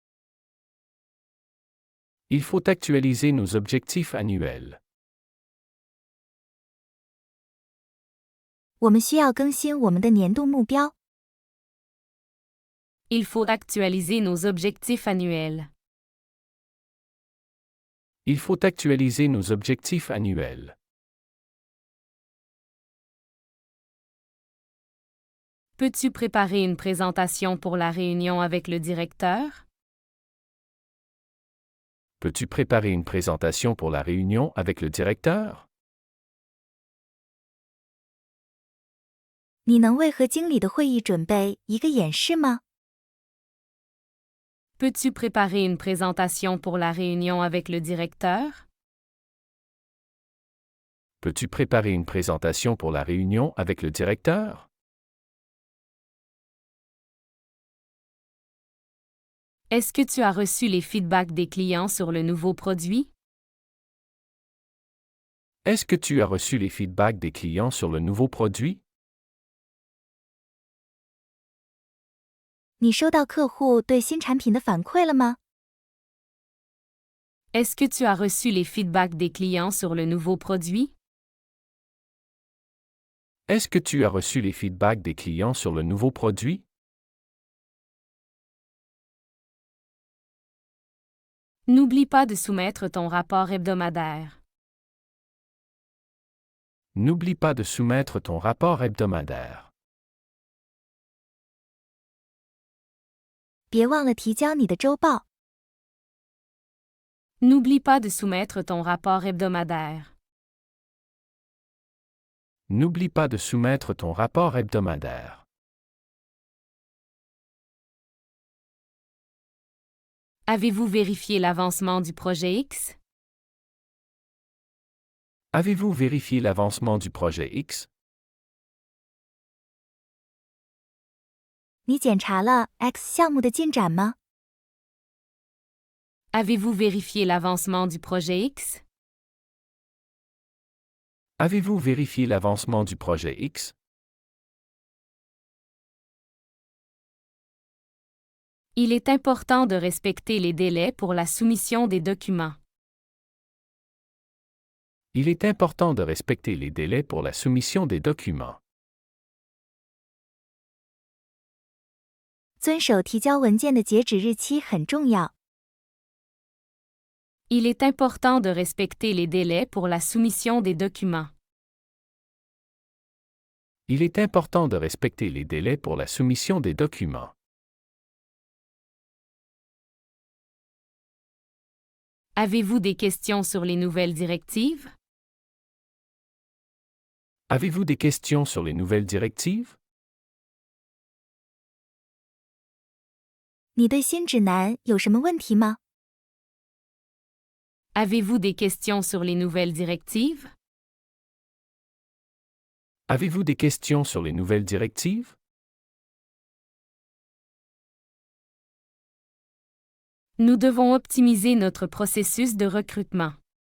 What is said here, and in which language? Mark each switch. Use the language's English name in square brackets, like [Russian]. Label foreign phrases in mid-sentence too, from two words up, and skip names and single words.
[French] Il faut actualiser nos objectifs annuels. [Chinese] 我们需要更新我们的年度目标。 [French] Il faut actualiser nos objectifs annuels. Il faut actualiser nos objectifs annuels. Peux-tu préparer une présentation pour la réunion avec le directeur? Peux-tu préparer une présentation pour la réunion avec le directeur? [Chinese] 你能为和经理的会议准备一个演示吗？ [French] Peux-tu préparer une présentation pour la réunion avec le directeur? Peux-tu préparer une présentation pour la réunion avec le directeur? Est-ce que tu as reçu les feedbacks des clients sur le nouveau produit? Est-ce que tu as reçu les feedbacks des clients sur le nouveau produit? [Chinese] 你收到客户对新产品的反馈了吗？ [French] Est-ce que tu as reçu les feedbacks des clients sur le nouveau produit? Est-ce que tu as reçu les feedbacks des clients sur le nouveau produit? N'oublie pas de soumettre ton rapport hebdomadaire. N'oublie pas de soumettre ton rapport hebdomadaire. [Chinese] 别忘了提交你的周报。 [French] N'oublie pas de soumettre ton rapport hebdomadaire. N'oublie pas de soumettre ton rapport hebdomadaire. Avez-vous vérifié l'avancement du projet X? Avez-vous vérifié l'avancement du projet X? [Chinese] 你检查了 X 项目的进展吗？ [French] Avez-vous vérifié l'avancement du projet X? Avez-vous vérifié l'avancement du projet X? Il est important de respecter les délais pour la soumission des documents. Il est important de respecter les délais pour la soumission des documents. [Chinese] 遵守提交文件的截止日期很重要。 [French] Il est important de respecter les délais pour la soumission des documents. Il est important de respecter les délais pour la soumission des documents. Avez-vous des questions sur les nouvelles directives? Avez-vous des questions sur les nouvelles directives? [Chinese] 你对新指南有什么问题吗？ [French] Avez-vous des questions sur les nouvelles directives? Avez-vous des questions sur les nouvelles directives? Nous devons optimiser notre processus de recrutement.